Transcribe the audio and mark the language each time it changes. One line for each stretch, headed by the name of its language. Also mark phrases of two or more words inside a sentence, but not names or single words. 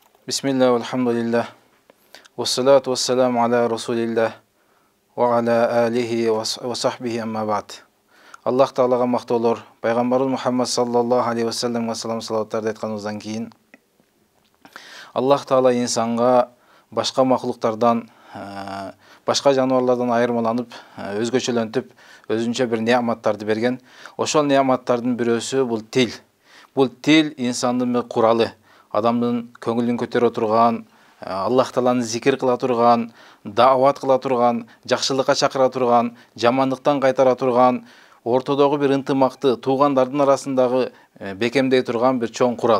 Arabic: Бисмилlah, الحمد لله والصلاة والسلام على رسول الله وعلى آله وصحبه أما بعد.
Kyrgyz: Аллах Таалага мактоолор, пайгамбарыбыз Мухаммад
Arabic: صلى الله عليه وسلم
Kyrgyz: салам салаваттарды айтканыбыздан кийин Аллах Таала инсанга башка макулуктардан, башка жануарлардан айырмаланып, өзгөчөлөнтүп, өзүнчө бир неаматтарды берген. Ошол неаматтардын бирөөсү бул тил. Бул тил инсандын бир куралы, адамдын көңүлүн көтөрө турган, Аллах Тааланы зикир кыла турган, даават кыла турган, жакшылыкка чакыра турган, жамандыктан кайтара турган, ортодогу бир ынтымакты туугандардын арасындагы бекемдей турган бир чоң курал.